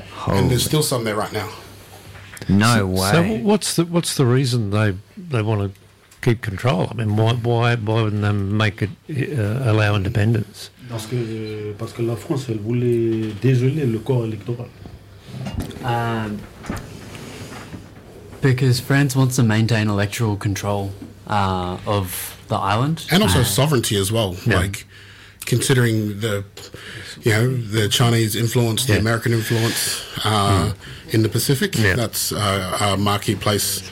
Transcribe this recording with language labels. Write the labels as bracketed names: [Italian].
[English] Holy. And there's still some there right now. No way. So what's the reason they want to keep control? I mean, why wouldn't they make it allow independence? [French] Parce que la France, elle voulait dégeler le corps électoral. [English] Because France wants to maintain electoral control of the island and also sovereignty as well. Yeah. Like, considering the the Chinese influence, the American influence in the Pacific, that's a marquee place.